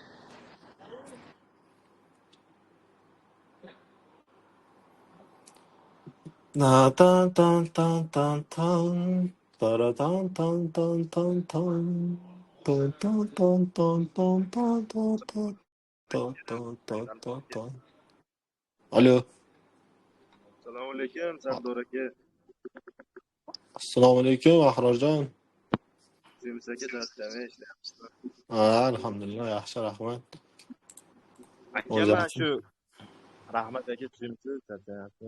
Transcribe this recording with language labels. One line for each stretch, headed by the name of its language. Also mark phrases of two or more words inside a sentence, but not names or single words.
Uzbek: Na tan tan tan tan tan. Tara tan tan tan tan tan. Tan tan tan tan tan tan tan tan. Tan tan tan tan tan. Alo. Assalomu alaykum, Sardor aka. Assalomu alaykum, Ahrorjon. Semiz aka darslarni ishlayapsizmi? Alhamdulillah, yaxshi, rahmat. Aka, O'zi mana yaxshi. shu Rahmat aka tushunsiz, charchayapti.